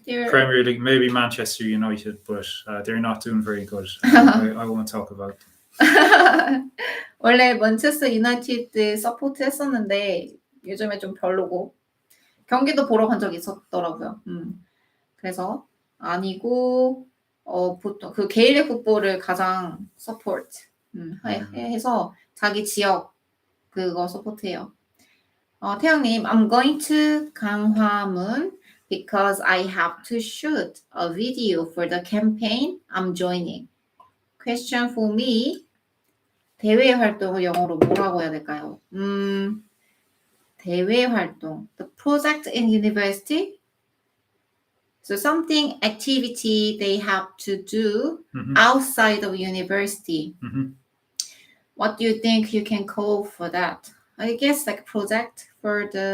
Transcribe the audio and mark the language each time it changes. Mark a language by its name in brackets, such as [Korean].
[English] Premier League, maybe Manchester United, but they're not doing very good. I won't talk about them. [Korean] 원래 맨체스터 유나이티드 서포트 했었는데 요즘에 좀 별로고 경기도 보러 간 적이 있었더라고요. 그래서 아니고 보통 그 게일릭 풋볼을 가장 서포트 해서 자기 지역 그거 서포트해요. [English] 태영님, I'm going to 강화문 because I have to shoot a video for the campaign I'm joining. Question for me. [Korean] 대외 활동을 영어로 뭐라고 해야 될까요? 대외 활동. [English] The project in university. So something activity they have to do Mhm. outside of university. Mhm. What do you think you can call for that? I guess like project for